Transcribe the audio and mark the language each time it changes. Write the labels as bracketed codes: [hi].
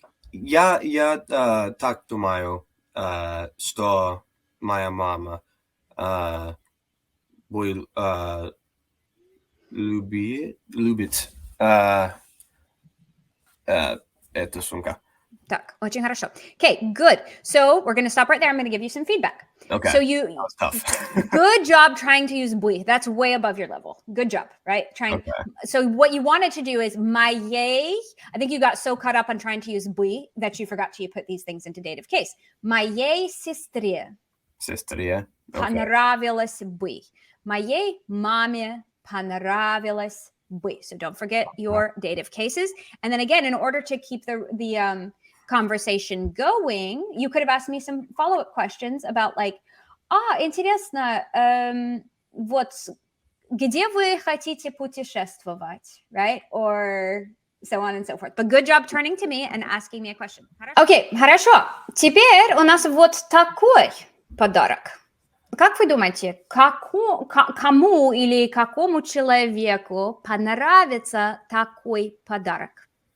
[ru] Я так думаю, что моя мама будет любит эту сумку. Так, очень хорошо. [en] Okay, good. So we're going to stop right there. I'm going to give you some feedback. Okay. So That was tough. good job trying to use буй. That's way above your level. Good job, right? Okay. So what you wanted to do is моей. I think you got so caught up on trying to use буй that you forgot to put these things into dative case. [ru] Моей сестре. Сестре. Okay. Понравилось бы. Моей маме понравилось бы. [en] So don't forget your dative cases. And then again, in order to keep the conversation going, you could have asked me some follow-up questions about like, [ru] интересно, вот где вы хотите путешествовать, [en] right? Or so on and so forth. But good job turning to me and asking me a question. [ru] Okay, хорошо. Теперь у нас вот такой подарок. Как вы думаете, кому или какому человеку понравится такой подарок?